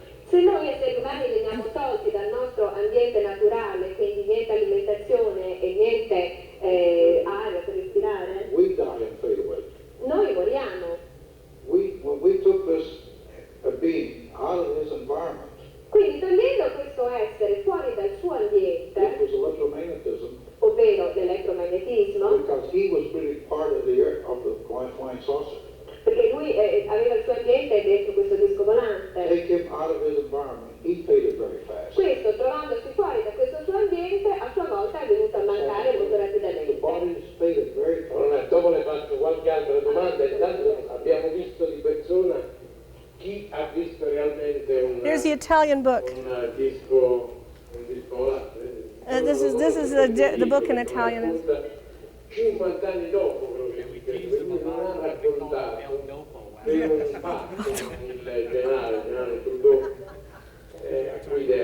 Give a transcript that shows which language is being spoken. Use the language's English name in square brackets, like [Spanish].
[Italian] Se noi esseri umani veniamo tolti dal nostro ambiente naturale, quindi niente alimentazione e niente aria per respirare, [English] we die and fade away. [Italian] noi moriamo. [English] When we took this being out of his environment, [Italian] Quindi togliendo questo essere fuori dal suo ambiente, [English] it was electromagnetism, [Italian] ovvero l'elettromagnetismo, [English] because he was really part of the flying saucer. [Italian] perché lui aveva il suo ambiente dentro questo disco volante. [English] Take him out of his environment, he faded very fast. [Italian] Questo, trovandosi fuori da questo suo ambiente, a sua volta è venuto a mancare molto [English] The [Italian] rapidamente. [English] bodies faded very fast. [Italian] Dopo le faccio qualche altra domanda, intanto abbiamo visto di persona chi ha visto realmente un [English] There's the Italian book. [Italian] disco volato. [English] This is the book in Italian. [Italian] 50 anni dopo proprio, perché non ha raccontato per un fatto il generale Futuro, a cui